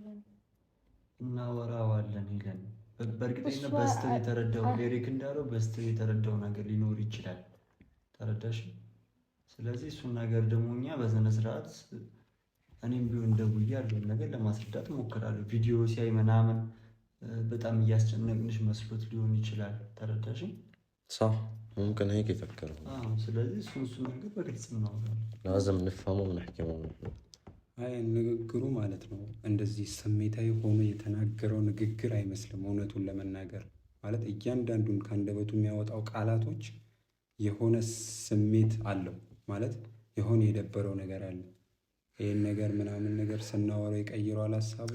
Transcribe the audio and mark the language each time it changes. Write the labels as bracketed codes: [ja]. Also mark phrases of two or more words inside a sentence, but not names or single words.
[am] እናወራዋለን ይለን። በእርግጠኝነት በስተው የተረዳው ኤሪክ እንዳለው በስተው የተረዳው ነገር ሊኖር ይችላል። ተረዳሽ? ስለዚህ እሱን ነገር ደግሞ እኛ በስነ ስርዓት እኔም ቢሆን ደውዬ ያለውን ነገር ለማስረዳት እሞክራለሁ። ቪዲዮ ሲያይ ምናምን በጣም እያስጨነቅንሽ መስሎት ሊሆን ይችላል። ተረዳሽ? [ar] صح ممكن هيك يفكر. [am] ስለዚህ እሱን ነገር በግልጽ እናወራለን። [ar] لازم نفهمه ونحكي [am] አይ ንግግሩ ማለት ነው እንደዚህ ስሜታዊ ሆኖ የተናገረው ንግግር አይመስልም። እውነቱን ለመናገር ማለት እያንዳንዱን ከአንደበቱ የሚያወጣው ቃላቶች የሆነ ስሜት አለው ማለት የሆነ የደበረው ነገር አለ። ይሄን ነገር ምናምን ነገር ስናወራው ይቀይረዋል ሐሳቡ።